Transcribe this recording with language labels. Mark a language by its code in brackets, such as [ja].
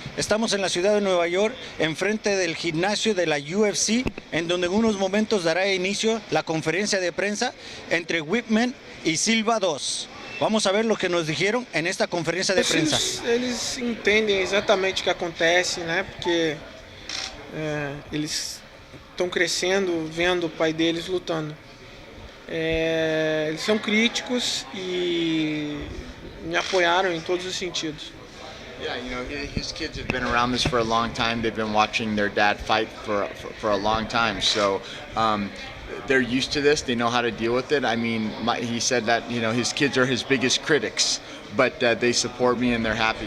[es] Estamos en la ciudad de Nueva York, enfrente del gimnasio de la UFC, en donde en unos momentos dará inicio la conferencia de prensa entre Weidman y Silva 2. Vamos a ver lo que nos dijeron en esta conferência de prensa. [pt] Eles entendem exatamente o que acontece, né? Porque eles estão crescendo, vendo o pai deles lutando. Eles são críticos e me apoiaram em todos os sentidos. [en] Yeah, you know, his kids have been around this for a long time. They've been watching their dad fight for a long time. So they're used to this. They know how to deal with it. I mean, he said that, you know, his kids are his biggest critics, but they support me and they're happy.